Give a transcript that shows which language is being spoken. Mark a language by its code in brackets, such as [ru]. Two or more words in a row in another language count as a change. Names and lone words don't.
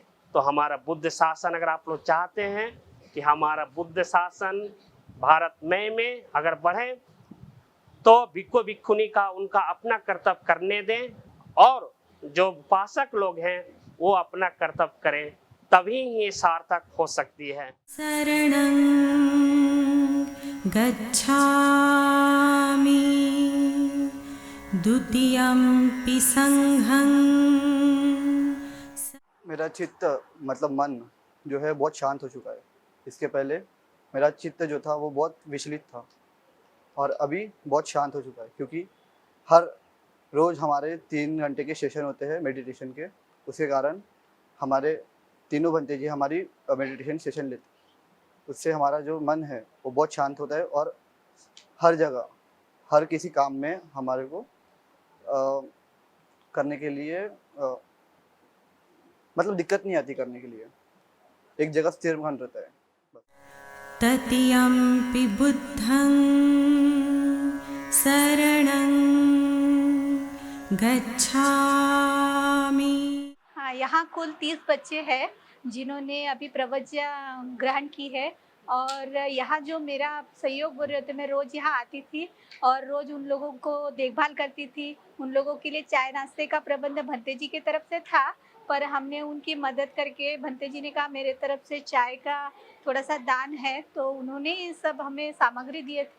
[hi] तो हमारा बुद्ध शासन अगर आप लोग चाहते हैं कि हमारा बुद्ध शासन भारत में अगर बढ़े तो भिक्खु भिक्खुनी का उनका अपना कर्तव्य करने दें और जो उपासक लोग हैं वो अपना कर्तव्य करें, तभी ये सार्थक हो सकती है। [pi] शरणं गच्छामि द्वितीयंपि संघं। [hi] मेरा चित्त मतलब मन जो है बहुत शांत हो चुका है। इसके पहले मेरा चित्त जो था वो बहुत विचलित था और अभी बहुत शांत हो चुका है, क्योंकि हर रोज़ हमारे 3 घंटे के सेशन होते हैं मेडिटेशन के। उसके कारण हमारे तीनों भंते जी हमारी मेडिटेशन सेशन लेते, उससे हमारा जो मन है वो बहुत शांत होता है और हर जगह हर किसी काम में हमारे को करने के लिए मतलब दिक्कत नहीं आती करने के लिए, एक जगह स्थिर मन रहता है। [pi] तृतीयंपि बुद्धं शरणं गच्छामि। [hi] हाँ, यहाँ कुल 30 बच्चे हैं जिन्होंने अभी प्रवज्ञा ग्रहण की है। और यहाँ जो मेरा सहयोग बोल रहे थे, मैं रोज़ यहाँ आती थी और रोज़ उन लोगों को देखभाल करती थी। उन लोगों के लिए चाय नाश्ते का प्रबंध भंते जी की तरफ से था, पर हमने उनकी मदद करके भंते जी ने कहा मेरे तरफ से चाय का थोड़ा सा दान है, तो उन्होंने ये सब हमें सामग्री दिए थे।